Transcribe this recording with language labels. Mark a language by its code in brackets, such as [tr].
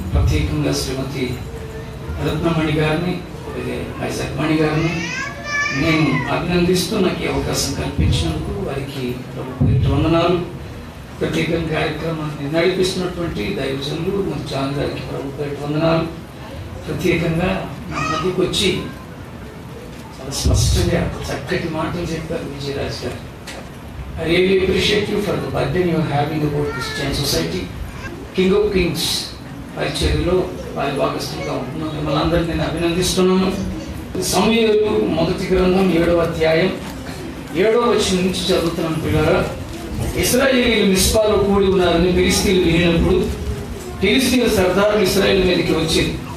[te] ప్రత్యేకంగా శ్రీమతి రత్నమణి గారిని, అలాగే ఐజాక్ మణి గారిని నేను అభినందిస్తూ నాకు ఈ అవకాశం కల్పించినందుకు వారికి వందనాలు. ప్రత్యేకంగా కార్యక్రమాన్ని నడిపిస్తున్నటువంటి దైవజనులు మరి జాన్ గారికి ప్రభుత్వ వందనాలు. ప్రత్యేకంగా నా మధ్యకు వచ్చి చాలా స్పష్టంగా చక్కటి మాటలు చెప్పారు విజయరాజ్ గారు. [en] I really appreciate you for the burden you are having about Christian society. [te] King of Kings పరిచర్యలో వారి భాగస్థులుగా ఉంటున్నాను. మిమ్మల్ని అందరినీ నేను అభినందిస్తున్నాను. సమూయేలు మొదటి గ్రంథం 7వ అధ్యాయం 7వ వచనం నుంచి చదువుతున్నాను పిల్లరా. ఇశ్రాయేలీయులు మిస్పాలో కూడి ఉన్నారని ఫిలిష్తీయులు వినినప్పుడు ఫిలిష్తీయుల సర్దారులు ఇశ్రాయేలు మీదకి వచ్చింది.